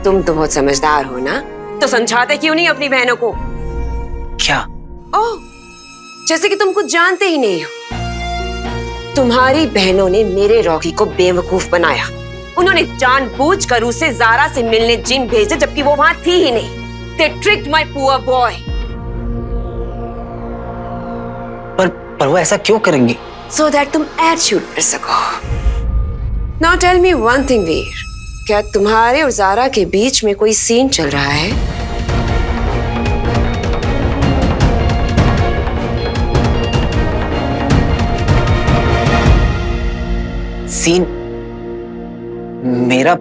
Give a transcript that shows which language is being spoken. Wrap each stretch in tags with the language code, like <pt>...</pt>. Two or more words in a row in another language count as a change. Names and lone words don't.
<hi>तुम तो बहुत समझदार हो ना, तो समझाते क्यों नहीं अपनी बहनों को? क्या? ओह, जैसे कि तुम कुछ जानते ही नहीं हो। तुम्हारी बहनों ने मेरे रॉकी को बेवकूफ बनाया। उन्होंने जानबूझकर उसे जारा से मिलने जिन भेजे, जबकि वो वहां थी ही नहीं।</hi> <en>They tricked my poor boy.</en> <hi>पर वो ऐसा क्यों करेंगी?</hi> <en>So that</en> <hi>तुम एड शूट कर सको।</hi> <en>Now tell me one thing,</en> <hi>वीर, क्या तुम्हारे और जारा के बीच में कोई सीन चल रहा है? सीन? मेरा?</hi>